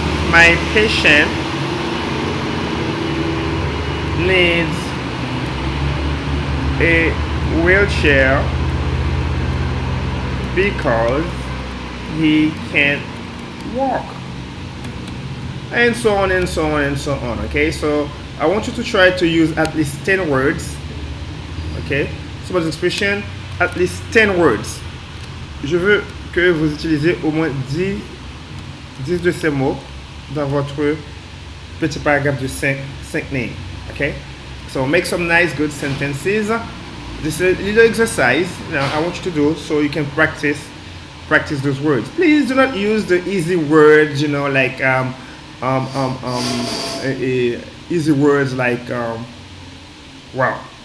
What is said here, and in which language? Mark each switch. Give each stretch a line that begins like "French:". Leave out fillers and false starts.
English: My patient needs a wheelchair because he can't walk, and so on and so on and so on. Okay, so I want you to try to use at least 10 words. Okay, so by expression, at least 10 words.
French: Je veux que vous utilisez au moins 10 de ces mots dans votre petit paragraphe de 5 lignes. Okay,
English: So make some nice, good sentences. This is a little exercise I want you to do so you can practice those words. Please do not use the easy words, like um, um, um, easy words like wow.